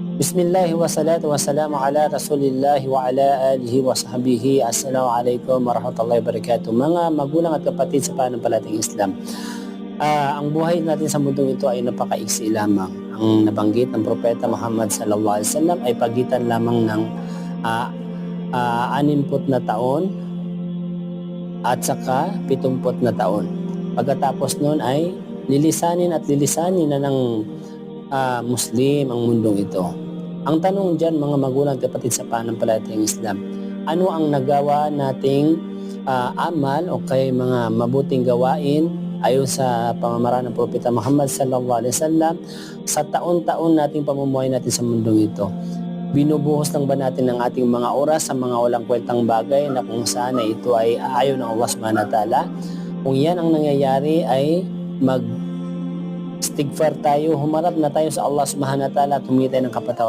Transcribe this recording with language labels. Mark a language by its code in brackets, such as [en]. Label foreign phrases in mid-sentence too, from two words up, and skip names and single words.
[ar] بسم الله والصلاة والسلام على رسول الله وعلى آله وصحبه. السلام عليكم ورحمة الله وبركاته. [tl] Mga magulang at kapatid sa pananampalatayang Islam. Ang buhay natin sa mundong ito ay napakaiksi lamang. Ang nabanggit ng Propeta Muhammad [ar] صلى الله عليه وسلم [tl] ay pagitan lamang ng 60 na taon at saka 70 na taon. Pagkatapos noon ay lilisanin na ng Muslim ang mundong ito. Ang tanong dyan, mga magulang at kapatid sa pananampalatayang Islam, ano ang nagawa nating amal o kay mga mabuting gawain ayon sa pamamaraan ng Propeta Muhammad [ar] صلى الله عليه وسلم [tl] sa taon-taon nating pamumuhay natin sa mundong ito? Binubuhos lang ba natin ang ating mga oras sa mga walang kwentang bagay na kung saan ito ay aayon ng Allah [ar] سبحانه وتعالى? [tl] Kung yan ang nangyayari ay istighfar tayo, humarap na tayo sa Allah [ar] سبحانه وتعالى [tl] at humingi tayo ng kapatawaran.